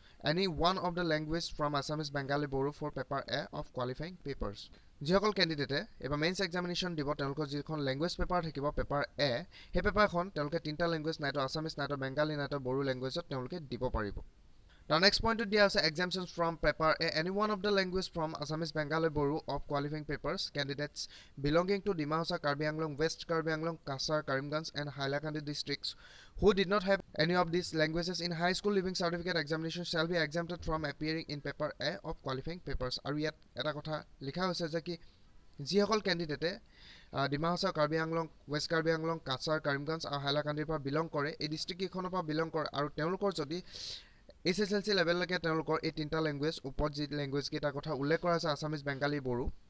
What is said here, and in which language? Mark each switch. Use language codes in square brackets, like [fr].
[en] any one of the language from Assamese Bengali Boru for paper A of qualifying papers [as] যিসকল কেণ্ডিডেটে এবাৰ mains examination দিব তেওঁলোকৰ যিখন language paper থাকিব paper এ সেই পেপাৰখন তেওঁলোকে তিনিটা লেংগুৱেজ নাইতো আছামিজ নাইতো বেংগালী নাইতো বড়ো লেংগুৱেজত তেওঁলোকে দিব পাৰিব [en] The next point to dia is exemptions from paper A. Any one of the language from Assamese Bengali Boru of qualifying papers candidates belonging to Dima Hausa, Karbi Anglong, West Karbi Anglong, Kasar, Karimganj and Hailakandi districts who did not have any of these languages in high school leaving certificate examination shall be exempted from appearing in paper A of qualifying papers. [as] আৰু ইয়াত এটা কথা লিখা হৈছে যে কি যিসকল কেণ্ডিডেটে Dima Hasao Karbi Anglong west Karbi Anglong Cachar Karimganj আৰু হাইলাকান্দিৰ পৰা বিলং কৰে এই ডিষ্ট্ৰিক্টকেইখনৰ পৰা বিলং কৰে আৰু তেওঁলোকৰ যদি SSLC লেভেললৈকে তেওঁলোকৰ এই তিনিটা লেংগুৱেজ ওপৰত যি লেংগুৱেজ কেইটাৰ কথা উল্লেখ কৰা আছে আছামিজ বেংগালী বড়ো